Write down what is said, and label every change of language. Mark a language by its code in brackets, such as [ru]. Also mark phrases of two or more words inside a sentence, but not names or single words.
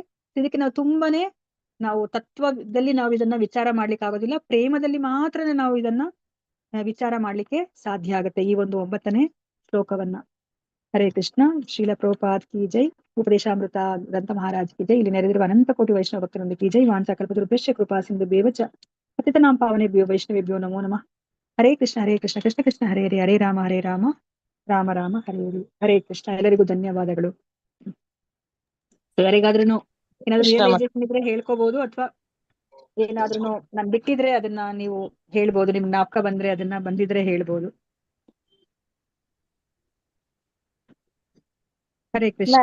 [kn] ಇದಕ್ಕೆ ನಾವು ತುಂಬಾನೇ ನಾವು ತತ್ವದಲ್ಲಿ ನಾವು ಇದನ್ನ ವಿಚಾರ ಮಾಡ್ಲಿಕ್ಕೆ ಆಗೋದಿಲ್ಲ, ಪ್ರೇಮದಲ್ಲಿ ಮಾತ್ರ ನಾವು ಇದನ್ನ ವಿಚಾರ ಮಾಡ್ಲಿಕ್ಕೆ ಸಾಧ್ಯ ಆಗುತ್ತೆ ಈ ಒಂದು 9ನೇ ಶ್ಲೋಕವನ್ನ. [hi] हरे कृष्ण। श्रील प्रभुपाद की जय। उपदेशामृत ग्रंथ महाराज की जय. [kn] ಇಲ್ಲಿ ನೆರೆದಿರುವ ಅನಂತ ಕೋಟಿ ವೈಷ್ಣವ ಭಕ್ತರೊಂದಿಗೆ [hi] की जय. [sa] ವಾಂಚಾ ಕಲ್ಪತರುಭ್ಯಶ್ಚ ಕೃಪಾ ಸಿಂಧು ಬೇವಚ ಪತಿತನಾಂ ಪಾವನೇಭ್ಯೋ ವೈಷ್ಣವೇಭ್ಯೋ ನಮೋ ನಮಃ. ಹರೇ ಕೃಷ್ಣ ಕೃಷ್ಣ ಕೃಷ್ಣ ಹರೇ ಹರೇ, ಹರೇ ರಾಮ ರಾಮ ರಾಮ ಹರೇ ಹರೇ. ಹರೇ ಕೃಷ್ಣ. [kn] ಎಲ್ಲರಿಗೂ ಧನ್ಯವಾದಗಳು. ಯಾರಿಗಾದ್ರೂ ಏನಾದ್ರು ರಿಯಲೈಸೇಷನ್ ಇದ್ರೆ ಹೇಳ್ಕೋಬಹುದು, ಅಥವಾ ಏನಾದ್ರೂ ನಾನ್ ಬಿಟ್ಟಿದ್ರೆ ಅದನ್ನ ನೀವು ಹೇಳ್ಬೋದು. ನಿಮ್ಗೆ ಜ್ಞಾಪಕ ಬಂದ್ರೆ ಅದನ್ನ ಬಂದಿದ್ರೆ ಹೇಳ್ಬೋದು. [sa] ಹರೇ ಕೃಷ್ಣ.